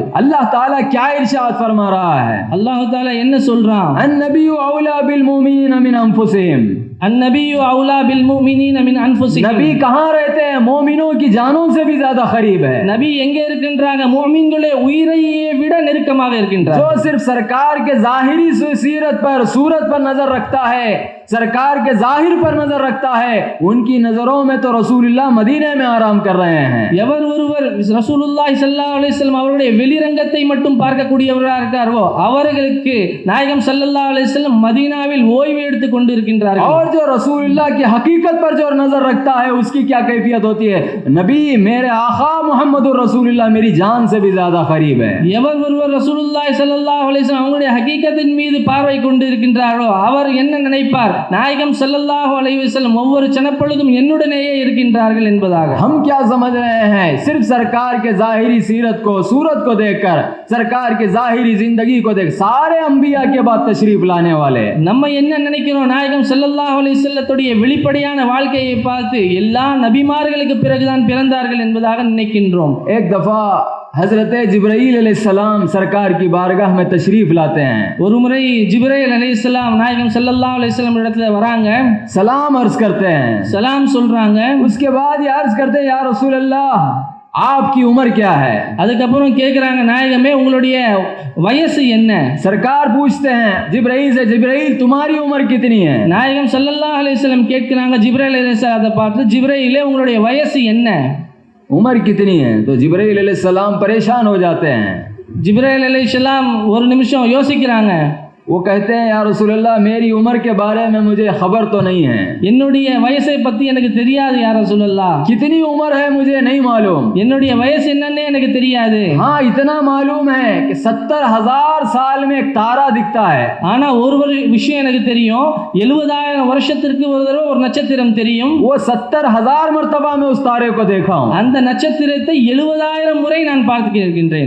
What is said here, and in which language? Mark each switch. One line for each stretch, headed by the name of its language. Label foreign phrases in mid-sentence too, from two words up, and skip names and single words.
Hindi: अल्लाह ताला क्या इरशाद फरमा रहा है?
Tamil: அல்லாஹ் ताला என்ன சொல்றான்?
Arabic: النبي أولى بالمؤمنين من أنفسهم, النبي أولى بالمؤمنين من أنفسهم.
Hindi: नबी कहाँ रहते हैं? मोमिनों की जानों से भी ज्यादा करीब है।
Tamil: நபி எங்கே இருக்கின்றாங்க? முஃமின்களே உயிரையே விட நெருக்கமாக இருக்கின்றார்.
Hindi: जो सिर्फ सरकार के जाहिरी सीरत पर सूरत पर नजर रखता है, सरकार के जाहिर पर नजर रखता है, उनकी नजरों में तो रसूलुल्लाह मदीने में आराम कर रहे हैं।
Tamil: எவர் ஒருவர்
Arabic: رسول الله صلى الله عليه وسلم
Tamil: அவருடைய வெளிரங்கத்தை மட்டும் பார்க்கக்கூடியவராக இருக்காரோ அவர்களுக்கு நாயகம்
Arabic: صلى الله عليه وسلم
Tamil: மதீனாவில் ஓய்வு எடுத்துக் கொண்டிருக்கின்றார்கள்.
Hindi: और जो रसूलुल्लाह की हकीकत पर जो नजर रखता है उसकी क्या कैफियत होती है? नबी मेरे आका
Arabic: محمد رسول الله
Hindi: मेरी जान से भी ज्यादा करीब है।
Tamil: எவர் ஒருவர்
Arabic: رسول الله صلى الله عليه وسلم
Tamil: அவருடைய ஹகீகத்தின் மீது பார்வை கொண்டு இருக்கின்றாரோ அவர் என்ன நினைப்பார்? நாயகம்
Arabic: صلى الله عليه وسلم
Tamil: ஒவ்வொரு சனப்பொழுதும் என்னுடனேயே இருக்கின்றார்கள் என்பதாக.
Hindi: हम क्या समझ रहे हैं? सिर्फ सरकार के जाहिरी सीरत को सूरत को देखकर, सरकार के जाहिरी जिंदगी को देख सारे अंबिया के बाद तशरीफ लाने वाले
Tamil: நம்ம என்ன நினைக்கிறோம்? நாயகம்
Arabic: صلى الله عليه
Tamil: வஸல்லத்துடைய வெளிப்படையான வாழ்க்கையை பார்த்து எல்லா நபிமார்களுக்கு பிறகுதான் பிறந்தார்கள் என்பதாக நினைக்கின்றோம்.
Hindi: एक दफा हजरत जिब्राईल अलैहिस्सलाम सरकार की बारगाह में तशरीफ लाते हैं।
Tamil: ஒரு முறை ஜிப்ரீல் அலைஹிஸ்ஸலாம் நாயகம்
Arabic: صلى الله عليه وسلم
Tamil: இடத்துல வராங்க,
Hindi: सलाम अर्ज करते हैं,
Tamil: சலாம் சொல்றாங்க.
Hindi: उसके बाद ये अर्ज करते हैं
Arabic: يا رسول الله
Hindi: आपकी उम्र क्या है?
Tamil: அதுக்கப்புறம் கேட்குறாங்க, நாயகமே உங்களுடைய வயசு என்ன?
Hindi: सरकार पूछते हैं जिब्राईल से, जिब्राईल तुम्हारी उम्र कितनी है?
Tamil: நாயகம்
Arabic: صلى الله عليه وسلم
Tamil: கேட்கிறாங்க ஜிப்ரீல் அலைஹிஸ்ஸலாத்தை பார்த்து, ஜிப்ரீலே உங்களுடைய வயசு என்ன?
Hindi: उम्र कितनी है? तो जिब्राईल अलैहिस्सलाम परेशान हो जाते हैं।
Tamil: ஜிப்ரீல் அலைஹிஸ்ஸலாம் ஒரு நிமிஷம் யோசிக்கிறாங்க.
Hindi: वो कहते हैं
Arabic: يا رسول الله
Hindi: मेरी उम्र के बारे में मुझे खबर तो नहीं है,
Tamil: என்னுடைய வயசை பத்தி எனக்கு தெரியாது
Arabic: يا رسول الله.
Hindi: कितनी उम्र है मुझे नहीं मालूम,
Tamil: என்னுடைய வயசு என்னன்னே எனக்கு தெரியாது.
Hindi: हाँ इतना मालूम है कि 70,000 साल में एक तारा दिखता है.
Tamil: ஆனா ஒரு விஷயம் எனக்கு தெரியும், 70,000 வருஷத்திற்கு ஒரு தடவை ஒரு நட்சத்திரம் தெரியும்.
Hindi: वो 70,000 मर्तबा में उस तारे को देखा हूँ.
Tamil: அந்த நட்சத்திரத்தை 70,000 முறை நான் பார்த்து இருக்கின்றேன்.